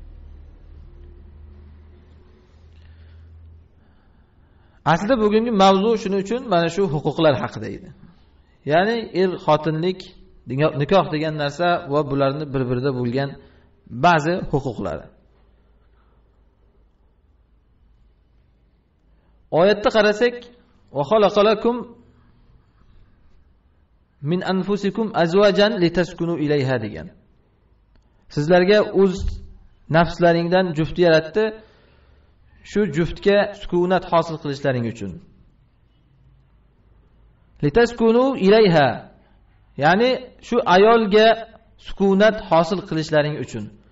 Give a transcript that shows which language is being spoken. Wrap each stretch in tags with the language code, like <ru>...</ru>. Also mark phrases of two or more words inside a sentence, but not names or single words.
<uz>Aslida bugungi mavzu shuning uchun mana shu huquqlar haqida edi. Ya'ni xotinlik, nikoh degan narsa va bularni bir-birida bo'lgan ba'zi huquqlari. Oyatda qarasak,</uz> <ar>وخلق لكم من أنفسكم أزواجا لتسكنوا إليها</ar> <uz>degan. Sizlarga o'z nafslaringdan juft yaratdi, shu juftga sukunat hosil qilishlaring uchun.</uz> <ar>لتسكنوا إليها,</ar> <uz>ya'ni shu ayolga sukunat hosil qilishlaring uchun.</uz>